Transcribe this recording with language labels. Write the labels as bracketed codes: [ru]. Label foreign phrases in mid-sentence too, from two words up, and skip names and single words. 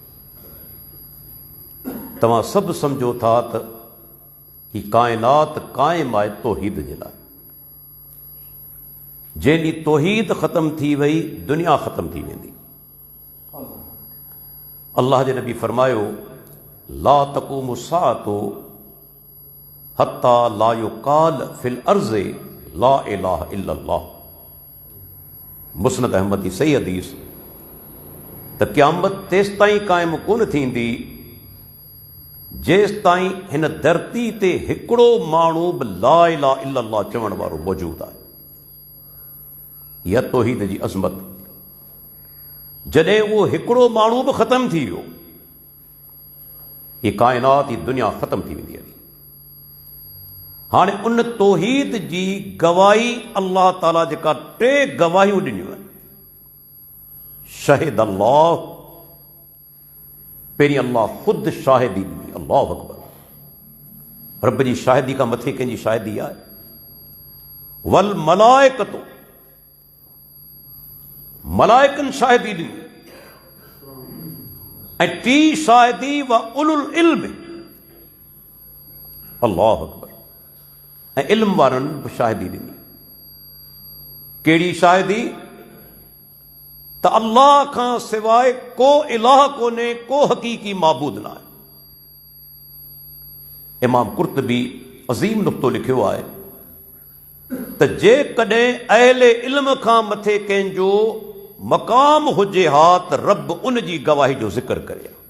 [sd] तव्हां सब समझो था त ही कायनात कायम आहे तौहीद जे लाइ। जंहिंजी तौहीद ख़त्म थी वई दुनिया ख़त्म थी वेंदी। अल्लाह जे नबी फरमायो [ar] لا تقوم الساعة حتى لا يقال في الأرض لا إله إلا الله. [sd] मुस्नद अहमद जी सही हदीस त क़यामत तेसि ताईं क़ाइमु कोन थींदी जेसि ताईं हिन धरती ते हिकिड़ो माण्हू बि [ar] لا إله إلا الله [sd] चवण वारो मौजूदु आहे। इहा तौहीद जी अज़मत। जॾहिं उहो हिकिड़ो माण्हू बि ख़त्म थी वियो हीअ काइनात ही दुनिया ख़त्म थी वेंदी हली। हाणे उन तौहीद जी गवाही अल्लाह ताला जेका 3 गवाहियूं ॾिनियूं आहिनि। [ar] شهد الله, [sd] पहिरीं अल्लाह ख़ुदि शाहिदी ॾिनी। [ar] الله أكبر. [sd] रब जी शाहिदी खां मथे कंहिंजी शाहिदी आहे। [ar] والملائكة, [sd] मलाइकनि शाहिदी ॾिनी। ऐं 3 शाहिदी [ar] وأولو العلم. الله أكبر. [sd] ऐं इल्म वारनि बि शाहिदी ॾिनी। कहिड़ी शाहिदी? त अल्लाह खां सवाइ को इलाह कोन्हे, को हक़ीक़ी माबूद न आहे। इमाम कुर्तबी अज़ीम नुक़्तो लिखियो आहे त जेकॾहिं अहले इल्म खां मथे कंहिंजो मक़ाम हुजे हा त रब उन जी गवाही जो ज़िक्र करे।